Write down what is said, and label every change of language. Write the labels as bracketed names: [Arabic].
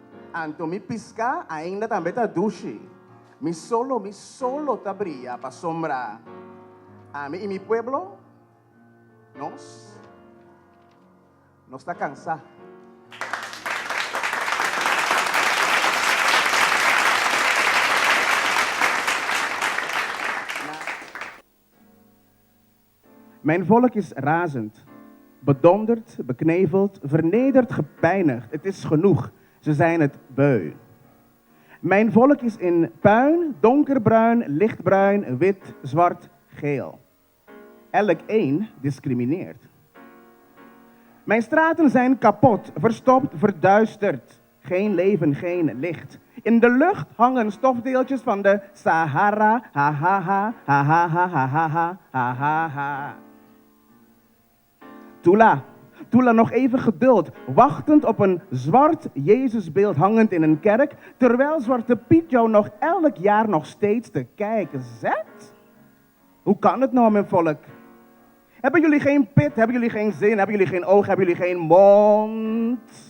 [Papiamento] Anto mi pisca, ainda também tá dushi. Mi solo tabria pa sombra. A mi y mi pueblo, nos está cansado. [Dutch] Mijn volk is razend, bedonderd, bekneveld, vernederd, gepijnigd. Het is genoeg, ze zijn het beu. Mijn volk is in puin, donkerbruin, lichtbruin, wit, zwart, geel. Elk één discrimineert. Mijn straten zijn kapot, verstopt, verduisterd. Geen leven, geen licht. In de lucht hangen stofdeeltjes van de Sahara. Ha ha ha, ha ha ha ha ha ha ha ha ha. Tula, nog even geduld, wachtend op een zwart Jezusbeeld hangend in een kerk, terwijl Zwarte Piet jou nog elk jaar nog steeds te kijken zet? Hoe kan het nou, mijn volk? Hebben jullie geen pit, hebben jullie geen zin, hebben jullie geen oog, hebben jullie geen mond?